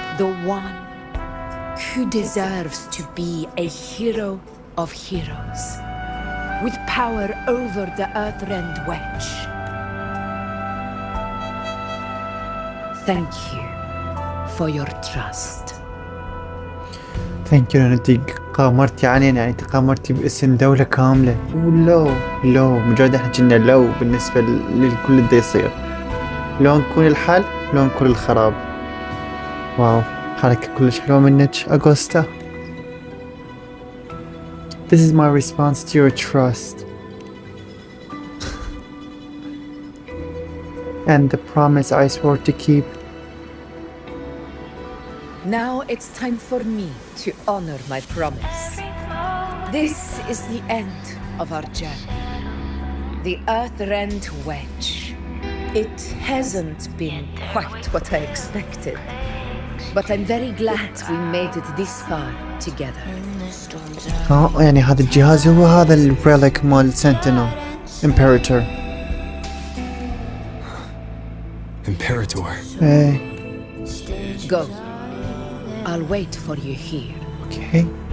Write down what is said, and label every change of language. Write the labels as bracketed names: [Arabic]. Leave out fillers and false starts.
[English] The one who deserves to be a hero of heroes, with power over the Earthrend Wedge. Thank you for your trust. Thank you [Arabic] لأن انتي قامرتي علينا، يعني انتي قامرتي باسم دولة كاملة. لو مجرد احنا كنا لو بالنسبة للكل اللي يصير، لو نكون الحل لو نكون الخراب. واو، حركة كلش حلوة منك اوغستا. [English] This is my response to your trust. And the promise I swore to keep. Now it's time for me to honor my promise. This is the end of our journey. The Earthrend Wedge. It hasn't been quite what I expected, but I'm very glad we made it this far together. [Arabic] يعني هذا الجهاز هو هذا الريليك مال سنتينل Imperator. [English] Imperator. Hey. Go. I'll wait for you here. Okay.